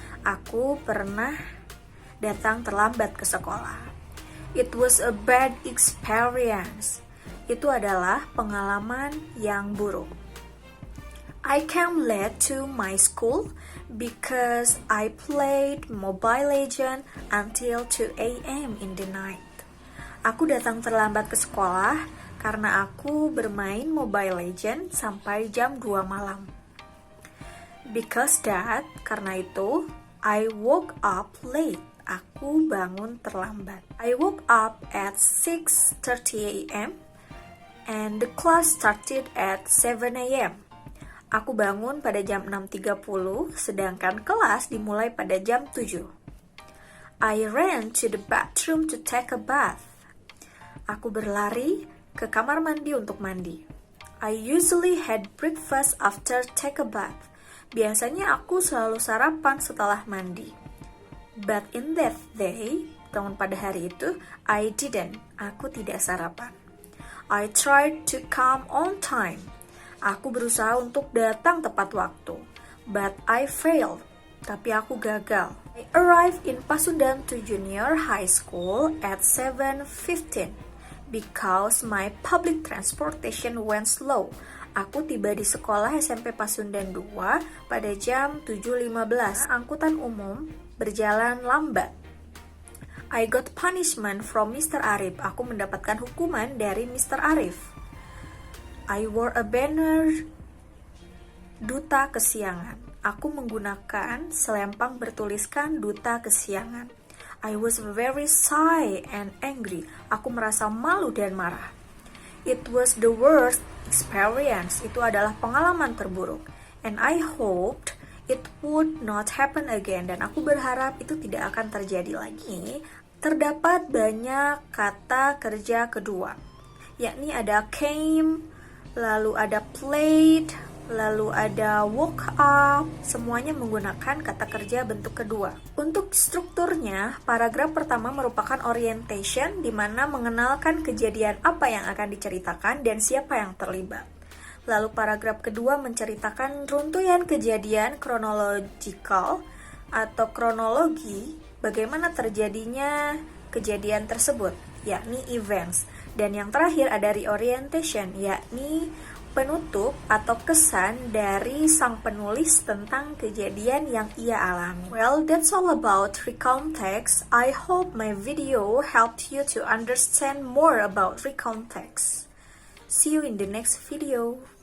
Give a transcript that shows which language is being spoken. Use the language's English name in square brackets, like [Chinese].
[Indonesian] Aku pernah datang terlambat ke sekolah. [English] It was a bad experience. [Indonesian] Itu adalah pengalaman yang buruk. [English] I came late to my school because I played Mobile Legends until 2 a.m. in the night. [Indonesian] Aku datang terlambat ke sekolah karena aku bermain Mobile Legends sampai jam 2 malam. [English] Because that, [Indonesian] karena itu, [English] I woke up late. [Indonesian] Aku bangun terlambat. [English] I woke up at 6:30 a.m. and the class started at 7 a.m. [Indonesian] Aku bangun pada jam 6.30, sedangkan kelas dimulai pada jam 7. [English] I ran to the bathroom to take a bath. [Indonesian] Aku berlari ke kamar mandi untuk mandi. [English] I usually had breakfast after take a bath. [Indonesian] Biasanya aku selalu sarapan setelah mandi. [English] But in that day, [Indonesian] namun pada hari itu, [English] I didn't. [Indonesian] Aku tidak sarapan. [English] I tried to come on time. [Indonesian] Aku berusaha untuk datang tepat waktu. [English] But I failed. [Indonesian] Tapi aku gagal. [English] I arrived in Pasundan to Junior High School at 7:15 because my public transportation went slow. [Indonesian] Aku tiba di sekolah SMP Pasundan 2 pada jam 7.15. Angkutan umum berjalan lambat. [English] I got punishment from Mr. Arif. [Indonesian] Aku mendapatkan hukuman dari Mr. [English] Arif. I wore a banner Duta Kesiangan. [Indonesian] Aku menggunakan selempang bertuliskan Duta Kesiangan. [English] I was very shy and angry. [Indonesian] Aku merasa malu dan marah. [English] It was the worst experience. [Indonesian] Itu adalah pengalaman terburuk. [English] And I hoped it would not happen again. [Indonesian] Dan aku berharap itu tidak akan terjadi lagi. Terdapat banyak kata kerja kedua, yakni ada came, lalu ada played, lalu ada woke up. Semuanya menggunakan kata kerja bentuk kedua. Untuk strukturnya, paragraf pertama merupakan orientation, di mana mengenalkan kejadian apa yang akan diceritakan dan siapa yang terlibat. Lalu paragraf kedua menceritakan runtutan kejadian chronological atau kronologi, bagaimana terjadinya kejadian tersebut, yakni events. Dan yang terakhir ada reorientation, yakni penutup atau kesan dari sang penulis tentang kejadian yang ia alami. [English] Well, that's all about recount text. I hope my video helped you to understand more about recount text. See you in the next video.